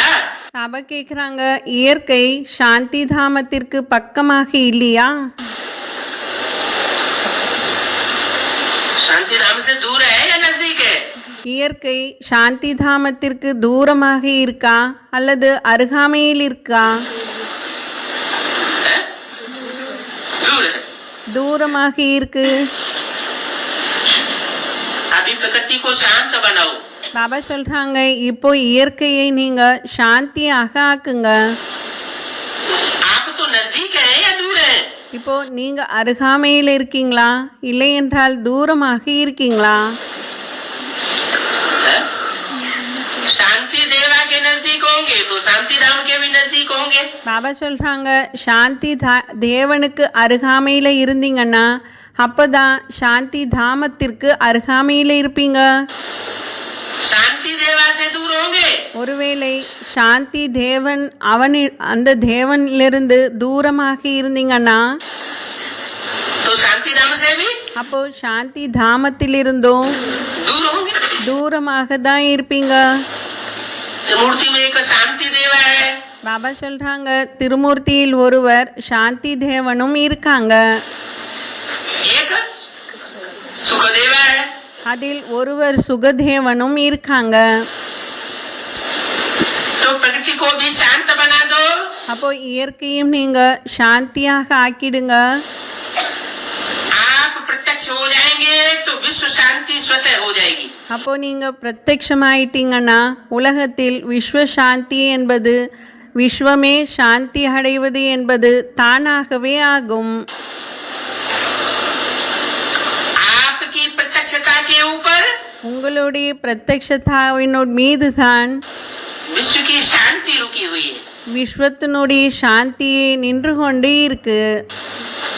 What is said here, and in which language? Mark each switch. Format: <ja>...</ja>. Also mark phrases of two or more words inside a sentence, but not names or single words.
<ta>பாபா கேக்குறாங்க இயற்கை சாந்தி தாமத்திற்கு பக்கமாக இல்லையா?</ta> <hi>शांति धाम से दूर है या नजदीक है?</hi> <ta>இயற்கை சாந்தி தாமத்திற்கு தூரமாக இருக்கா அல்லது அருகாமையில் இருக்கா?</ta> <hi>हैं? दूर है.</hi> <ta>தூரமாக இருக்கு.</ta> <hi>अभी प्रकृति को शांत बनाओ.</hi> <ta>பாபா சொல்றாங்க இப்போ இயற்கையை நீங்க சாந்தியாக ஆக்குங்க.</ta> <hi>आप तो नजदीक है या दूर है?</hi> <ta>இப்போ நீங்க அருகாமையில் இருக்கீங்களா இல்லை என்றால் தூரமாக இருக்கீங்களா?</ta> <hi>हैं? शांति देवा के नजदीक होंगे तो शांति धाम के भी नजदीक होंगे.</hi> <ta>பாபா சொல்றாங்க சாந்தி தேவனுக்கு அருகாமையில் இருந்தீங்கன்னா அப்பதான் சாந்தி தாமத்திற்கு அருகாமையில் இருப்பீங்க.</ta> <hi>शांति देवा से दूर होंगे</hi> <ta>ஒருவேளை சாந்தி தேவன் அந்த தேவனிலிருந்து தூரமாக இருந்தீங்கன்னா</ta> <hi>तो शांति धाम से भी</hi> <ta>அப்போ சாந்தி தாமத்திலிருந்தும்</ta> <hi>दूर होंगे.</hi> <ta>தூரமாக தான் இருப்பீங்க.</ta> <hi>तो मूर्ति में एक शांति देवा है.</hi> <ta>பாபா சொல்றாங்க திருமூர்த்தியில் ஒருவர் சாந்தி தேவனும் இருக்காங்க.</ta> <hi>एक सुख देवा है.</hi> <ta>அதில் ஒருவர் சுகதேவனும் இருக்காங்க.</ta> <hi>तो प्रकृति को भी शांत बना दो.</hi> <ta>அப்போ இயற்கையும் நீங்க சாந்தியாக ஆக்கிடுங்க.</ta> <hi>आप प्रत्यक्ष हो जाएंगे तो विश्व शांति स्वतः हो जाएगी.</hi> <ta>அப்போ நீங்க பிரத்யட்சமாயிட்டீங்கன்னா உலகத்தில் விஸ்வ சாந்தி என்பது விஸ்வமே சாந்தி அடைவது என்பது தானாகவே ஆகும்.</ta> <hi>के ऊपर</hi> <ta>உங்களுடைய பிரத்யக்ஷதாவின் மீதுதான்</ta> <hi>विश्व की शांति रुकी हुई है।</hi> <ta>விஸ்வத்தினுடைய சாந்தி நின்று கொண்டே இருக்கு.</ta>